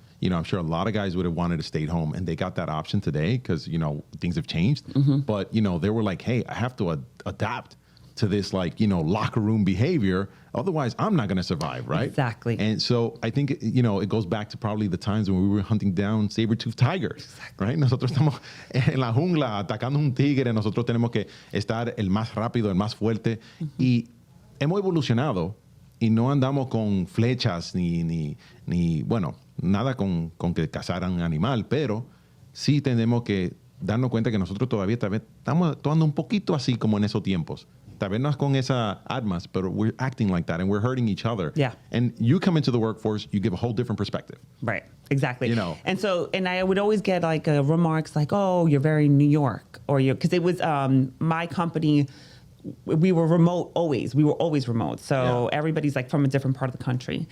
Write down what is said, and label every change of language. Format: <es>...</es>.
<en>I'm sure a lot of guys would have wanted to stay home, and they got that option today because, things have changed. But, they were like, hey, I have to adapt to this, locker room behavior. Otherwise, I'm not going to survive, right? Exactly. And so I think, it goes back to probably the times when we were hunting down saber-toothed tigers, right?</en> <es>Nosotros estamos en la jungla atacando un tigre. Nosotros tenemos que estar el más rápido, el más fuerte. Y hemos evolucionado y no andamos con flechas ni nada con que cazar a un animal, pero sí tenemos que darnos cuenta que nosotros todavía estamos actuando un poquito así como en esos tiempos. tal vez no es con esa armas,</es> <en>but we're acting like that and we're hurting each other. Yeah. And you come into the workforce, you give a whole different perspective. Right. Exactly. You know. And I would always get like remarks like, oh, you're very New York, or because it was my company. We were remote always. We were always remote. So everybody's like from a different part of the country.</en>